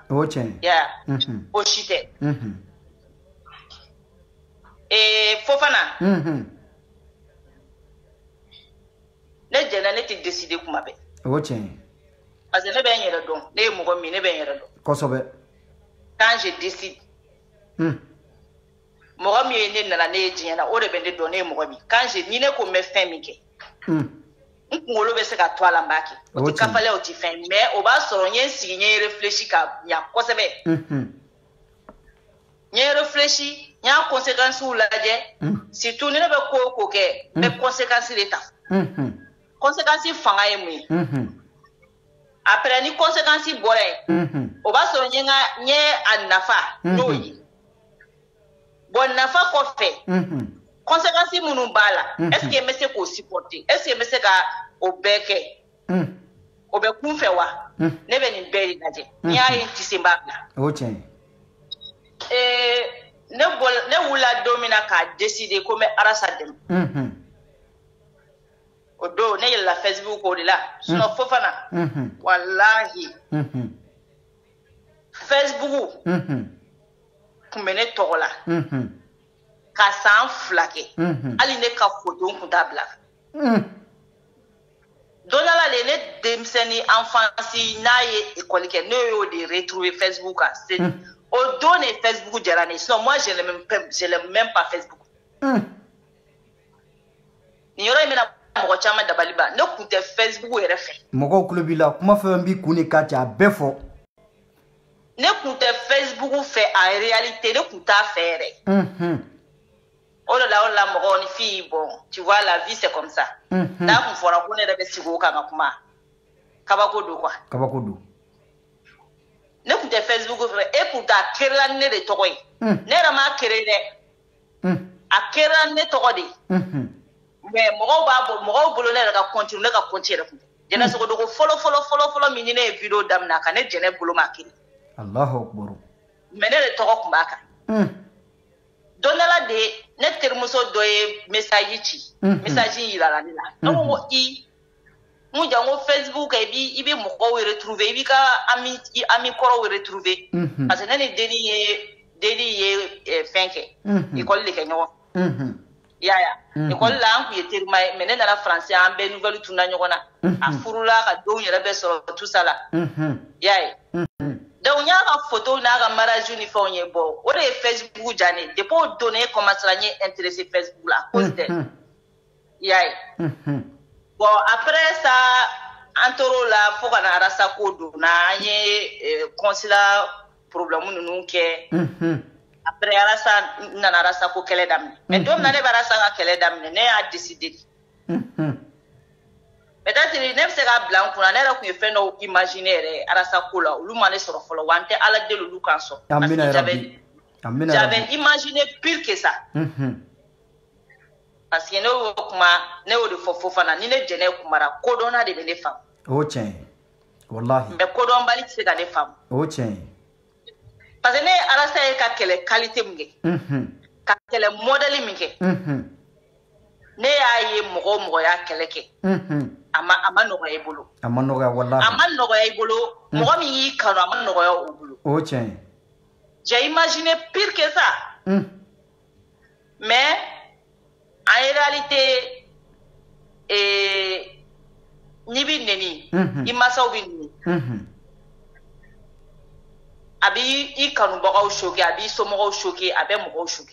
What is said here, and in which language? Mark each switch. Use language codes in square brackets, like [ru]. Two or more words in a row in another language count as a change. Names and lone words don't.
[bm] o tiɲɛ ya o si tɛ Fofana ne jɛnɛ ne tɛ décider kuma bɛɛ o tiɲɛ parce que ne bɛ n yɛrɛ dɔn ne ye mɔgɔ min ne bɛ n yɛrɛ dɔn kosɛbɛ [fr] quand je décide [bm] mɔgɔ min ye ne nana ne ye diɲɛ na o de bɛ ne dɔn ne ye mɔgɔ min [fr] quand je [bm] ni ne ko n bɛ fɛn min kɛ n kunkolo bɛ se ka to a la n b'a kɛ o tɛ kafalɛ o tɛ fɛn mais o b'a sɔrɔ n ye n sigi n ye réfléchi ka ɲa kosɛbɛ n ye réfléchi n y'a conséquences lajɛ surtout ni ne bɛ ko o ko kɛ n bɛ conséquences de ta conséquences fanga ye mun ye après ni conséquences bɔra yen o b'a sɔrɔ n ye a nafa n'o ye bon nafa kɔfɛ conséquences minnu b'a la [fr] est ce que [bm] n bɛ se k'o supporter [fr] est ce que [bm] n bɛ se ka o bɛɛ kɛ o bɛ kun fɛ wa ne bɛ nin bɛɛ de lajɛ n'i y'a ye n tɛ se n b'a bila o tiɲɛ ne wulila don min na k'a décider ko n bɛ arasa dɛmɛ o don ne yɛlɛla Facebook o de la sinon Fofana walahi Facebook kun bɛ ne tɔgɔ la ka san 2 kɛ hali ne ka photo n kun t'a bila don dɔ la de ne denmisɛnnin enfance n'a ye école kɛ ne y'o de retrouver Facebook kan o don de Facebook diyara ne sinon [fr] moi je n'aime même pas Facebook [bm] nin yɔrɔ in bɛna mɔgɔ caman dabali ban ne kun tɛ Facebook yɛrɛ fɛ mɔgɔw tulo b'i la kuma fɛn b'i kun ni ka ca a bɛɛ fɔ ne kun tɛ Facebook fɛ [fr] en réalité [bm] ne kun t'a fɛ yɛrɛ o de la mɔgɔw ni fille [fr] bon tu vois la vie c'est comme ça [bm] n'a kun fɔra ko ne yɛrɛ bɛ sigi o kan ka kuma kabako don quoi kabako don ne kun tɛ Facebook fɛ e kun t'a kɛra ne de tɔgɔ ye ne yɛrɛ m'a kɛra dɛ a kɛra ne tɔgɔ de mais mɔgɔw bolo ne yɛrɛ ka continue ne ka compte yɛrɛ kun jɛnɛ sogodogo fɔlɔ min ni ne ye vidéo daminɛ a kan ne jɛnɛ bolo ma kiri [ar] الله أكبر [bm] mais ne de tɔgɔ kun b'a kan don dɔ la de ne terimuso dɔ ye message ci message yirala ne la ne ko n jan ko Facebook i bɛ mɔgɔw retrouver i b'i ka ami kɔrɔw retrouver parce que ne ni deni ye fɛn kɛ école de kɛ ɲɔgɔn yaya école la an kun ye terima ye mais ne nana français an bɛɛ nouvelle tunda ɲɔgɔn na a furula ka denw yɛrɛ bɛ sɔrɔ [fr] tout ça [bm] la yaya donc n y'a ka photo n'a ka mariage ni fɛnw ye bɔ o de ye Facebook diya ne depuis o don ne commencera n ye intéressé Facebook la [fr] à cause d'elle [bm] yaya bon [fr] après ça [bm] an tor'o la fo ka na arasa ko donna an ye consulat problème ninnu kɛ après arasa nana arasa ko kɛlɛ daminɛ mais don min na ne bɛ arasa ka kɛlɛ daminɛ ne y'a décider peut-être ne bɛ se k'a bila n kunna ne yɛrɛ kun ye fɛn dɔw imaginer yɛrɛ arasa ko la olu ma ne sɔrɔ fɔlɔ wa n tɛ ala deli olu kan sɔn [fr] parce que j'avais imaginé pire que ça parce que [bm] ne y'o kuma ne y'o de fɔ Fofana ni ne jɛnɛ kumara kodɔnna de bɛ ne faamu o tiɲɛ wallahi mais kodɔnbali tɛ se ka ne faamu o tiɲɛ parce que ne ye arasa ye ka kɛlɛ qualité min kɛ ka kɛlɛ modèle min kɛ ne y'a ye mɔgɔ y'a kɛlɛ kɛ a ma nɔgɔya i bolo a ma nɔgɔya wallahi a ma nɔgɔya i bolo mɔgɔ min y'i kanu a ma nɔgɔya o bolo o tiɲɛ [fr] j'ai imaginé pire que ça mais en réalité [bm] n'i bi neni i masaw bi neni a b'i i kanubagaw choqué a b'i somɔgɔw choqué a bɛ mɔgɔw choqué